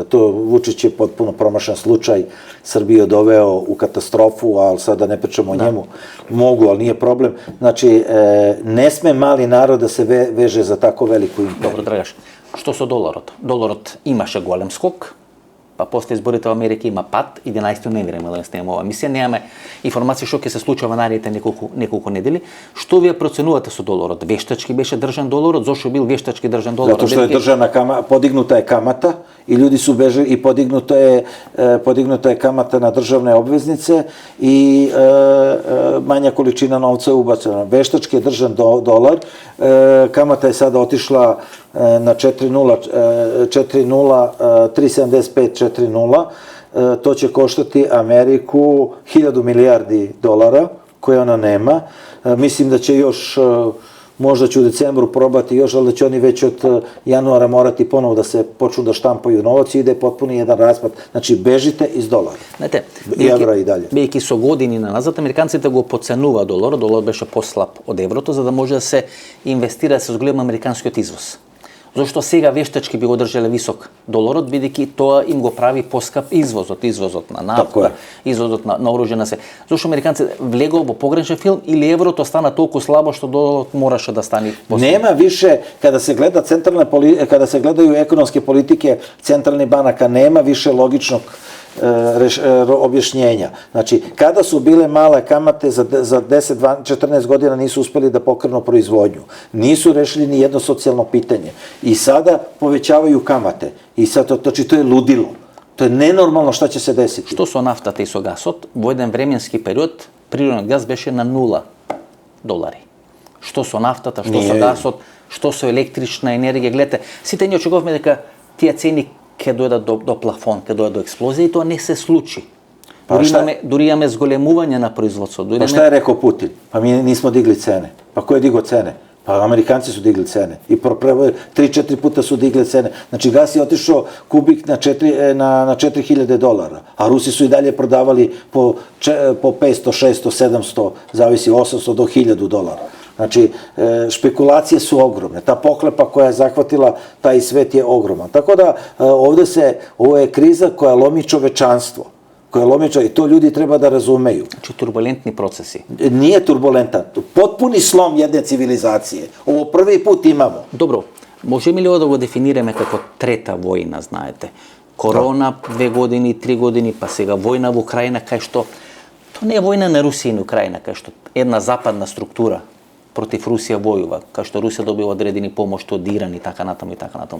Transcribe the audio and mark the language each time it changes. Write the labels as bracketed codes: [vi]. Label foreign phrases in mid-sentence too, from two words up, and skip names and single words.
[sr] To Vučić je potpuno promašan slučaj. Srbiju doveo u katastrofu, ali sada ne pričamo o njemu. Mogu, ali nije problem. Znači, ne sme mali narod da se veže za tako veliku imperiju. [mk] Добро, Драгаш, што су Долород? Долород имаше голем скок, па после изборите у Америки има пад, 11. ноември да снимаме ова емисија, немаме информации што ќе се случува наредните неколку недели. Што вие проценувате со доларот? Вештачки беше држан доларот? Зошто бил вештачки држан доларот? [sr] Zato što je podignuta je kamata i ljudi su bežali i podignuta je kamata na državne obveznice i manja količina novca je ubacena. Veštački je držan dolar, kamata je sada otišla na 3,75-4,0, to će koštati Ameriku 1000 milijardi dolara, koje ona nema. Mislim da će još, možda će u decembru probati još, ali da će oni već od januara morati ponovo da se počnu da štampaju novac i ide potpuno jedan raspad. Znači, bežite iz dolara. Знаете, евра и далje. [mk] Бидејќи со години назад, американците го подценува доларот, доларот беше послаб од еврото, за да може да се инвестира, да се зголема американскиот извоз. Зошто сега вештачки би го држале висок доларот, бидејќи тоа им го прави поскап извозот на нафта, извозот на оружје на се. Зошто американците влегоа во погрешен филм или еврото стана толку слабо што доларот мораше да стане послаб? [sr] Нема више, kada se gledaju ekonomske politike centralnih banaka, nema više logičnog objašnjenja. Znači, kada su bile male kamate za 10-14 godina nisu uspeli da pokrenu proizvodnju. Nisu rešili ni jedno socijalno pitanje. I sada povećavaju kamate. I sad, znači, to je ludilo. To je nenormalno šta će se desiti. [mk] Што со нафтата и со гасот, во еден временски период, природниот газ беше на $0. Што со нафтата, што со гасот, што со електрична енергија. Гледате, сите ние очекувавме дека тие цени ќе дојдат до плафон, ќе дојдат до експлозија и тоа не се случи. Дури имаме зголемување на производството. [sr] Pa šta je rekao Putin? Pa mi nismo digli cene. Pa ko je digao cene? Pa Amerikanci su digli cene. I 3-4 puta su digli cene. Znači, gas je otišao kubik na $4.000, a Rusi su i dalje prodavali po 500, 600, 700, zavisi 800 do $1.000. Znači, špekulacije su ogromne. Ta pohlepa koja je zahvatila taj svet je ogromna. Tako da, ovo je kriza koja lomi čovečanstvo. I to ljudi treba da razumeju. Znači, turbulentni procesi. Nije turbulentan. Potpuni slom jedne civilizacije. Ovo prvi put imamo. Dobro, [mk] можеме ли да го дефинираме како трета војна, знаете? Корона, 2 години, 3 години, па сега војна во Украина, кај што... То не е војна на Русија и на Украина, кај што една западна структура против Русија војува, кај што Русија добива одредени помошти од Иран и така натаму и така натаму.